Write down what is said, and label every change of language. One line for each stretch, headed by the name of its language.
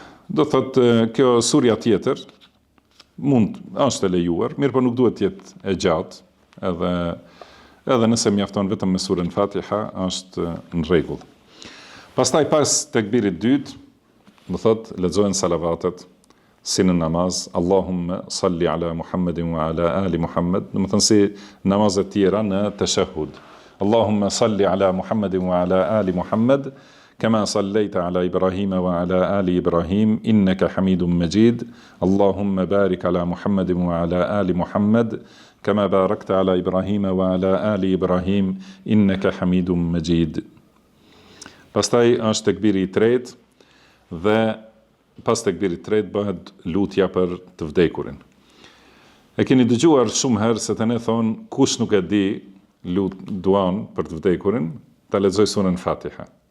Albanian: Do thotë, kjo surja tjetër është e lejuar, mirë po nuk duhet të jetë e gjatë, edhe nëse mjafton vetëm me surën Fatiha, është në rregull. Pastaj pas tekbirit dytë, do thotë, lexohen salavatet si në namaz,
Arabic: Allahumma salli ala Muhammedin wa ala ali Muhammed,
Albanian: do të thënë si namazet tjera në tashahhud.
Arabic: Allahumma salli ala Muhammedin wa ala ali Muhammed, كما صليت على إبراهيم وعلى آل إبراهيم إنك حميد مجيد اللهم بارك على محمد وعلى آل محمد كما باركت على إبراهيم وعلى آل إبراهيم إنك حميد مجيد.
Albanian: Pastaj është tekbiri i tretë dhe pas tekbirit të tretë bëhet lutja për të vdekurin. E keni dëgjuar shumë herë se të ne thonë kush nuk e di duan për të vdekurin, ta lexoj surën Fatiha.